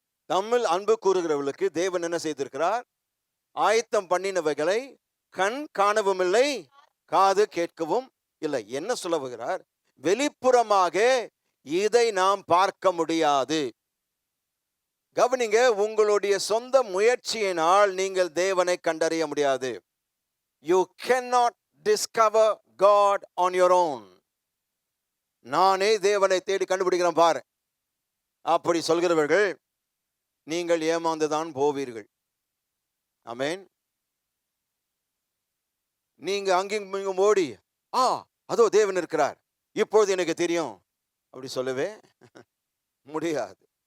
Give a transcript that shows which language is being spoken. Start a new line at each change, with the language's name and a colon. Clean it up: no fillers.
Tamil: தம்மில் அன்பு கூறுகிறவர்களுக்கு தேவன் என்ன செய்திருக்கிறார்? ஆயத்தம் பண்ணினவைகளை கண் காணவும் இல்லை, காது கேட்கவும் இல்லை. என்ன சொல்லுகிறார்? வெளிப்புறமாக இதை நாம் பார்க்க முடியாது. கவனிங்க, உங்களுடைய சொந்த முயற்சியினால் நீங்கள் தேவனை கண்டறிய முடியாது.
English: You cannot discover God on your own.
Tamil: நானே தேவனை தேடி கண்டுபிடிக்கிறேன் பாரு அப்படி சொல்கிறவர்கள் நீங்கள் ஏமாந்துதான் போவீர்கள். ஆமென். நீங்க அங்கேயும் இங்கும் ஓடி அதோ தேவன் இருக்கிறார் இப்பொழுது எனக்கு தெரியும் அப்படி சொல்லவே முடியாது.